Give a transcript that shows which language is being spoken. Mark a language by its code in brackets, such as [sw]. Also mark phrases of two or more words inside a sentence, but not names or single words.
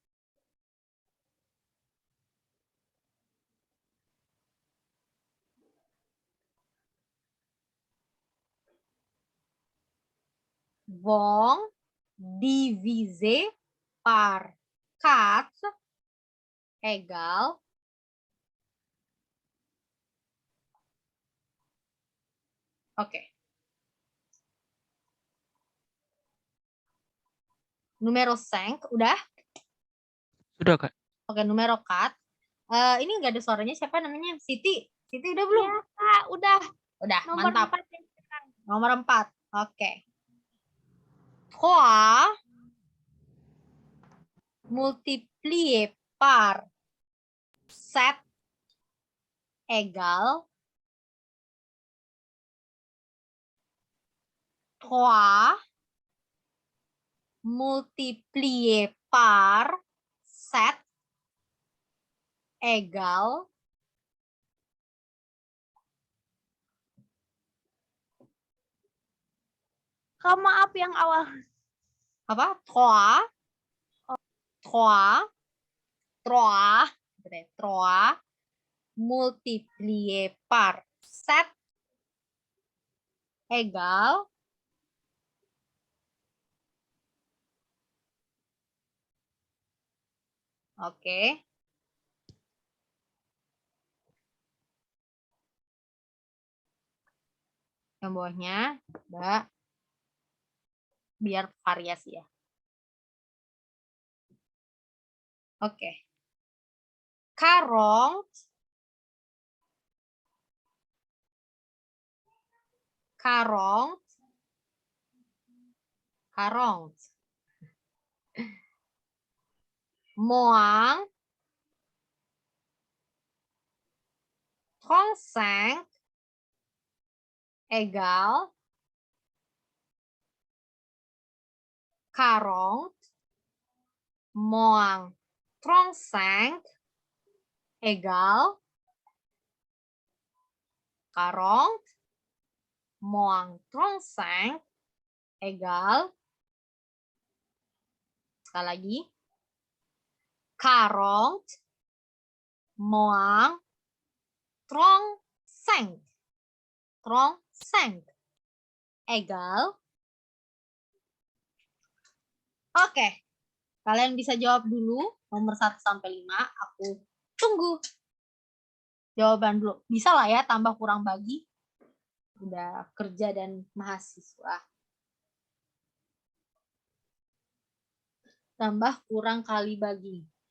[fr] Wong divisé par 4 égale Oke. [id] Numero 5 udah? Sudah, Kak. Oke, numero 4. Ini nggak ada suaranya, siapa namanya? Siti. Siti udah belum? Iya, Kak, udah. Udah, Nomor mantap. 4 yang sekarang. Nomor 4. Oke. [fr] 3 multiplié par 7 égale 3 multiplié par 7 égale [id] Kak, maaf yang awal. [fr] apa? 3 3 3 multiplié par 7 égale Oke. [id] Yang bawahnya, Mbak, biar variasi ya. [fr] Oke. 40 moins 35 égale 40 moins 35 égale 40 moins 35 égale [id] sekali lagi [fr] 40 moins 35 égale Oke. [id] Kalian bisa jawab dulu nomor 1 sampai 5. Aku tunggu jawaban dulu. Bisa lah ya tambah kurang bagi. Udah kerja dan mahasiswa. Tambah kurang kali bagi.